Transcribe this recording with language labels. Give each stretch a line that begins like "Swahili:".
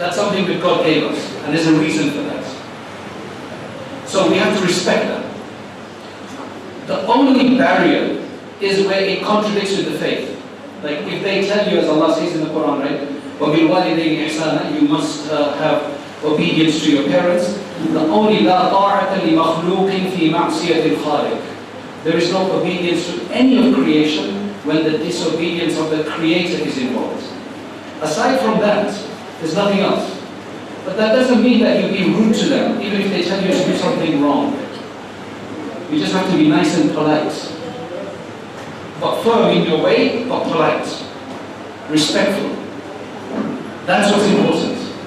English: That's something that God gave us, and there's a reason for that. So we have to respect that. The only barrier is where it contradicts with the faith. Like if they tell you, as Allah says in the Quran, right,
Arabic: وَبِالْوَالِدَيْنِ إِحْسَانًا,
English: you must have obedience to your parents. The only
Arabic: لَا طَاعَةَ لِمَخْلُوقٍ فِي مَعْصِيَةِ الْخَالِقِ.
English: There is no obedience to any of creation when the disobedience of the Creator is involved. Aside from that, there's nothing else. But that doesn't mean that you be rude to them, even if they tell you to do something wrong. You just have to be nice and polite. But firm in your way, but polite. Respectful. That's what's important.